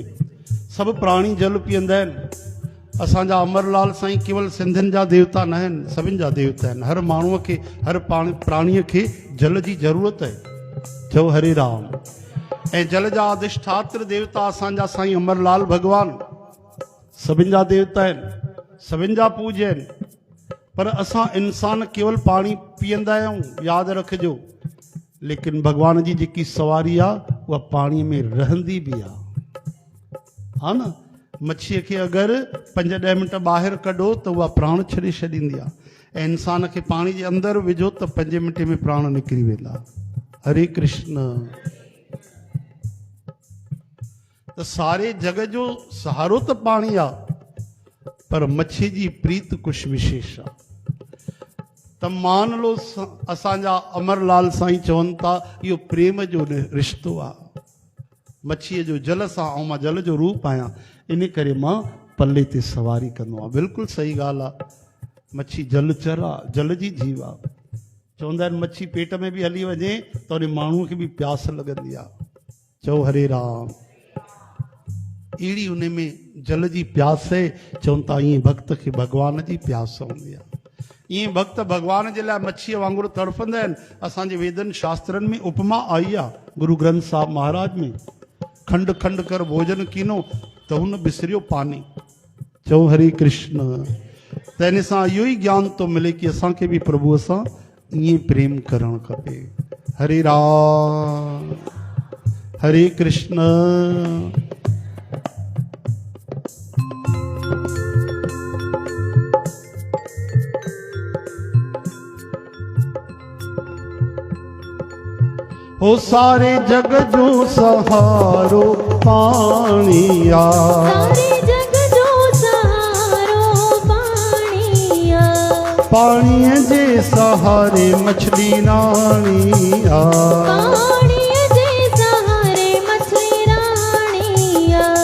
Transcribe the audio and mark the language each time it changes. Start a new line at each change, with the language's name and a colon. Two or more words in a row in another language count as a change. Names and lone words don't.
Sindhi: सभु प्राणी जल पीअंदा आहिनि। असांजा अमरलाल साईं केवल सिंधियुनि जा देवता न आहिनि, सभिनि जा देवता आहिनि। हर माण्हूअ खे, हर प्राणीअ खे जल जी ज़रूरत आहे। चओ हरे राम। ऐं जल जा अधिष्ठात्र देवता असांजा साईं अमरलाल भॻवान सभिनि जा देवता आहिनि, सभिनि जा पूज्य आहिनि। पर असां इंसान केवल पाणी पीअंदा आहियूं, यादि रखिजो। लेकिन भगवान जी जेकी सवारी आहे उहा पाणीअ में रहंदी बि आहे, हा न। मच्छीअ खे अगरि 5-10 मिंट ॿाहिरि कढो त उहा प्राण छॾे छॾींदी आहे। ऐं इंसान खे पाणी जे अंदरि विझो त 5 मिंट में प्राण निकिरी वेंदा। हरे कृष्ण। त सारे जग जो सहारो त पाणी आहे, पर मच्छी जी प्रीत कुछ विशेष आहे। त
Hindi: मान लो
Sindhi: असांजा अमरलाल साईं चवनि था इहो प्रेम जो रिश्तो आहे। मच्छीअ जो जल सां ऐं मां जल जो रूप आहियां, इन करे मां पल्ले ते सवारी कंदो आहियां। बिल्कुलु सही ॻाल्हि आहे। मच्छी जल चर आहे, जल जी जीव आहे। चवंदा आहिनि मच्छी पेट में बि हली वञे त उन माण्हूअ खे बि प्यास लॻंदी आहे। चओ हरे राम। अहिड़ी उन में जल जी प्यास आहे। चवनि था ईअं भक्त खे भॻवान जी प्यास हूंदी आहे। ईअं भक्त भॻवान जे लाइ मच्छीअ वांगुरु तड़फंदा आहिनि। असांजे वेदनि शास्त्रनि में उपमा आई आहे। गुरु ग्रंथ साहिब महाराज में खंड खंड कर भोजन कीनो त हुन बिसरियो पानी। चओ हरे कृष्ण। त इन सां इहो ई ज्ञान थो मिले कि असांखे बि प्रभुअ सां ईअं प्रेम करणु खपे। हरे राम हरे कृष्ण। हो सारे जग जो सहारो पाणिया, सारे जग जो सहारो पाणिया, पाणीअ जे सहारे मछली नाणिया, पाणीअ जे सहारे मछली राणिया,